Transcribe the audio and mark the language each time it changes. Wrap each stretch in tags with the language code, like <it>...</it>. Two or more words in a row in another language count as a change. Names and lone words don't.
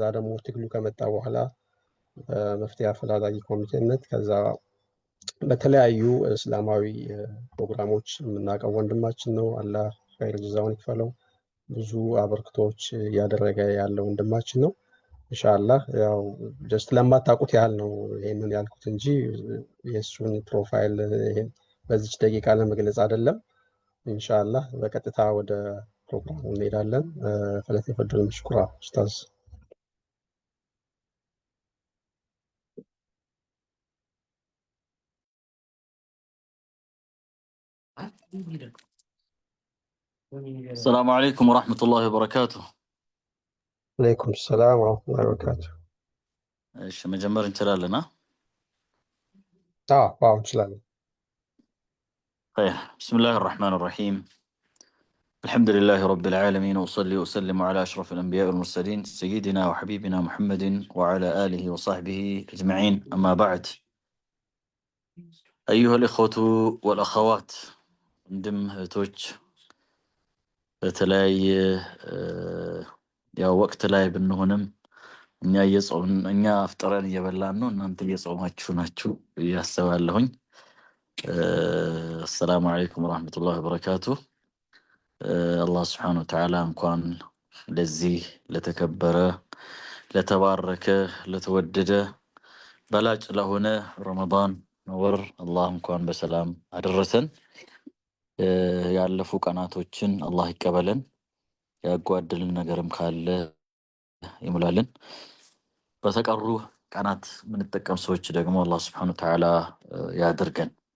<am>ደግሞ ትግሉ ከመጣ በኋላ መፍትሄ አፈላላጊ ኮሚቴነት ከዛ በተለያዩ እስላማዊ ፕሮግራሞች የምናውቀው ወንድማችን ነው። አላህ ኸይር ጀዛውን ይክፈለው። ብዙ አበርክቶች እያደረገ ያለ ወንድማችን ነው። ኢንሻአላህ ያው ጀስት ለማታውቁት ያህል ነው ይሄንን ያልኩት እንጂ የእሱን ፕሮፋይል ይሄን በዚች ደቂቃ ለመግለጽ አይደለም። ኢንሻአላህ በቀጥታ ወደ ፕሮግራሙ እንሄዳለን።</am> <ar>فلتتفضل مشكورا أستاذ። السلام عليكم ورحمة الله وبركاته. عليكم السلام ورحمة الله وبركاته.</ar> <am>እሺ መጀመር እንችላለን? ዋው እንችላለን።</am> <ar>طيب بسم الله الرحمن الرحيم. الحمد لله رب العالمين، وصلي وسلم على أشرف الأنبياء والمرسلين سيدنا وحبيبنا محمد وعلى آله وصحبه أجمعين، أما بعد. أيها الإخوة والأخوات دم توج</ar> <am>በተለያየ ያው ወቅት ላይ ብንሆንም እኛ አፍጥረን እየበላን ነው፣ እናንተ እየጾማችሁ ናችሁ እያሰባለሁኝ።</am> <ar>السلام عليكم ورحمة الله وبركاته. الله سبحانه وتعالى</ar> <am>እንኳን ለዚህ ለተከበረ ለተባረከ ለተወደደ በላጭ ለሆነ ረመዳን ወር አላህ እንኳን በሰላም አደረሰን። ያለፉ ቀናቶችን አላህ ይቀበለን፣ ያጓደልን ነገርም ካለ ይሙላልን። በተቀሩ ቀናት የምንጠቀም ሰዎች ደግሞ አላህ</am> <ar>سبحانه وتعالى</ar> <am>ያድርገን።</am>